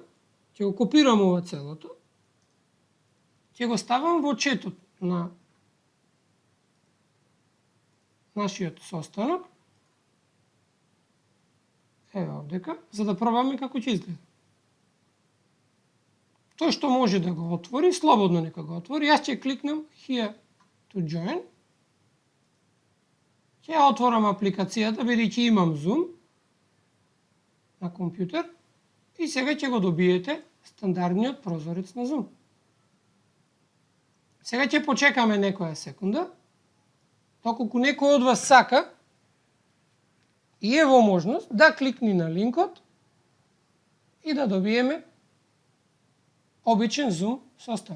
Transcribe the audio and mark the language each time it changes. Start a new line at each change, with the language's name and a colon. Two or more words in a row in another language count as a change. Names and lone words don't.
Macedonian: Ќе го копирам ова целото. Ќе го ставам во четот на нашиот состанок. Еве овдека, за да пробаме како ќе изгледа. Тој што може да го отвори, слободно нека го отвори. Јас ќе кликнам
English: Here to join.
Macedonian: Ќе ја отворам апликацијата, бидејќи имам Zoom на компјутер. И сега ќе го добиете стандардниот прозорец на Zoom. Сега ќе почекаме некоја секунда, доколку некој од вас сака и е во можност да кликни на линкот и да добиеме обичен Zoom состанок.